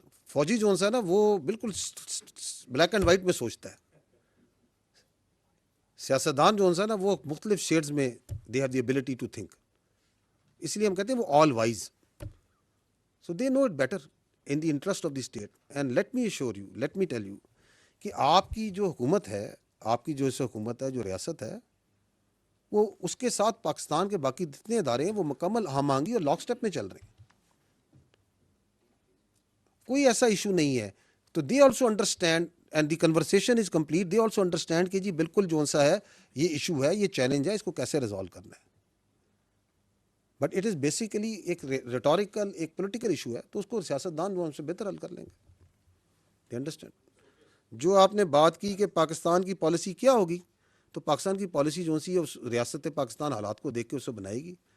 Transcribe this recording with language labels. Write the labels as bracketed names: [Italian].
[Urdu] فوجی جو ہے نا وہ بالکل بلیک اینڈ وائٹ میں سوچتا ہے. سیاستدان جو ہے نا وہ مختلف شیڈز میں [English] They have the ability to think. [Urdu] اس لیے ہم کہتے ہیں وہ [English] All wise. So they know it better in the interest of the state. And let me assure you, let me tell you [Urdu] کہ آپ کی جو حکومت ہے، آپ کی جو حکومت ہے، جو ریاست ہے، وہ اس کے ساتھ پاکستان کے باقی جتنے ادارے ہیں وہ مکمل ہم آہنگی اور لاک سٹیپ میں چل رہے ہیں. کوئی ایسا ایشو نہیں ہے. [English] تو they also understand and the conversation is complete. They also understand [Urdu] کہ جی بالکل جو سا ہے یہ ایشو ہے، یہ چیلنج ہے، اس کو کیسے ریزالو کرنا ہے. [English] but it is basically [Urdu] ایک ریٹوریکل، ایک پولیٹیکل ایشو ہے، تو اس کو سیاستدان جو ہم سے بہتر حل کر لیں گے. [English] They understand. [Urdu] جو آپ نے بات کی کہ پاکستان کی پالیسی کیا ہوگی، تو پاکستان کی پالیسی جو سی ہے اس ریاست پاکستان حالات کو دیکھ کے اسے بنائے گی.